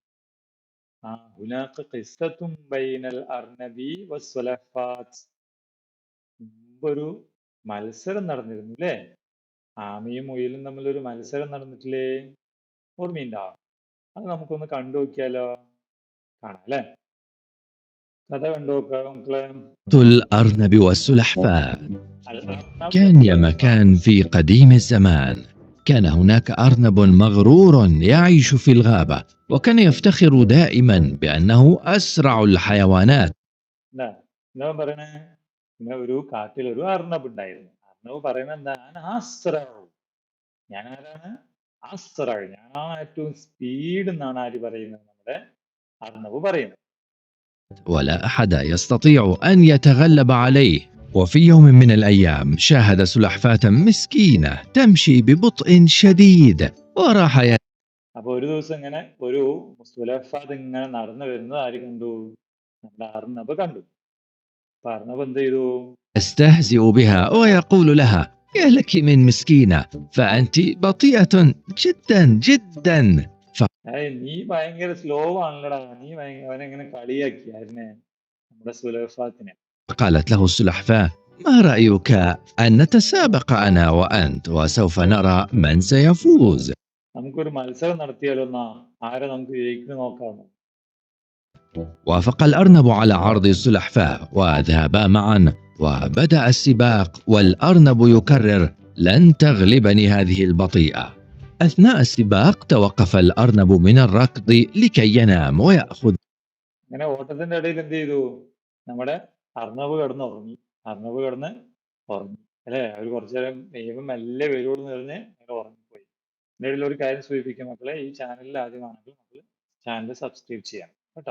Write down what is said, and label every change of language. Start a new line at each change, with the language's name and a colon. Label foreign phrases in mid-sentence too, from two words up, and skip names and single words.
Arabic: هناك قصة بين الأرنب والسلحفاة.
Malayalam: മുമ്പൊരു മത്സരം നടന്നിരുന്നു അല്ലേ. ആമയും മുയലും തമ്മിലൊരു മത്സരം നടന്നിട്ടില്ലേ? ഓർമ്മയുണ്ടോ? അത് നമുക്കൊന്ന് കണ്ടു നോക്കിയാലോ? കാണാം അല്ലേ. കഥ കണ്ടു നോക്കാം മക്കളെ.
Arabic: الأرنب والسلحفاة. الأرنب كان يا مكان في قديم الزمان، كان هناك أرنب مغرور يعيش في الغابة، وكان يفتخر دائما بأنه أسرع الحيوانات.
Malayalam: എന്താ പറയണേ? പിന്നെ ഒരു കാട്ടിൽ ഒരു അർണബ് ഉണ്ടായിരുന്നു. അർണബ് പറയുന്നത് എന്താണ്? അസ്രഉ. ഞാൻ ആരാണ്? അസ്രഉ. ഞാനാണ് ഏറ്റവും സ്പീഡ് എന്നാണ് ആര് പറയുന്നത്? നമ്മുടെ അർണബ് പറയുന്നത്.
Arabic: ولا أحد يستطيع أن يتغلب عليه. وفي يوم من الأيام شاهد سلحفاة مسكينة تمشي ببطء شديد وراح
Malayalam: അപ്പൊ ഒരു ദിവസം ഇങ്ങനെ ഒരു സുലഹ്ഫാത്ത് ഇങ്ങനെ നടന്നു വരുന്നത് ആര് കണ്ടു? നമ്മുടെ അർണബ് കണ്ടു. അപ്പൊ അർണബ് എന്ത് ചെയ്തു?
Arabic: يستهزئ بها ويقول لها: يا لك من مسكينة، فأنت بطيئة جدا جدا.
Malayalam: നീ ഭയങ്കര സ്ലോ ആണല്ലടാ, നീ അവനെങ്ങനെ കളിയാക്കിയായിരുന്നേ നമ്മുടെ സുലഹ്ഫാത്തിനെ.
Arabic: قالت له السلحفاة: ما رأيك أن نتسابق أنا وأنت وسوف نرى من سيفوز؟
Malayalam: നമുക്കൊരു മത്സരം നടത്തിയാലോ? എന്നാ ആരെ നമുക്ക് ജയിക്കുന്നു നോക്കാമോ?
Arabic: وافق الأرنب على عرض السلحفاة وذهبا معا، وبدأ السباق والأرنب يكرر: لن تغلبني هذه البطيئة. أثناء السباق توقف الأرنب من الركض لكي ينام ويأخذ.
Malayalam: അങ്ങനെ ഓട്ടത്തിന്റെ ഇടയിൽ എന്ത് ചെയ്തു? നമ്മുടെ അർണബ് കിടന്ന് ഉറങ്ങി. അർണബ് കിടന്ന് ഉറങ്ങി അല്ലെ. അവർ കുറച്ചു നേരം ദൈവം മെല്ലെ വരുവോന്ന് പറഞ്ഞ് അങ്ങനെ ഉറങ്ങിപ്പോയി. ഇതിന്റെ ഇടയിൽ ഒരു കാര്യം സൂചിപ്പിക്കും മക്കളെ, ഈ ചാനലിൽ ആദ്യമാണെങ്കിൽ നമ്മൾ ചാനൽ സബ്സ്ക്രൈബ് ചെയ്യാം കേട്ടോ.